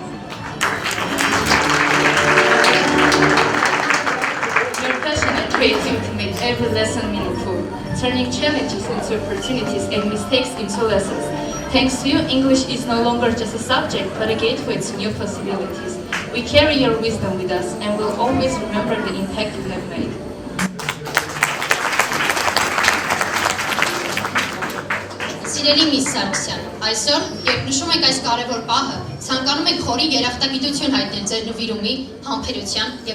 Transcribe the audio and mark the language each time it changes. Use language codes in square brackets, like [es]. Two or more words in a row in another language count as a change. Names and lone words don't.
[en] Your passion and creativity made every lesson meaningful, turning challenges into opportunities and mistakes into lessons. Thanks to you, English is no longer just a subject, but a gateway to new possibilities. We carry your wisdom with us and will always remember the impact you have made. [hy] Սիրելի Միս Սարգսյան, այսօր, երբ նշում ենք այս կարևոր պահը, ցանկանում ենք խորին երախտագիտություն հայտնել ձեր նվիրումի, համբերության և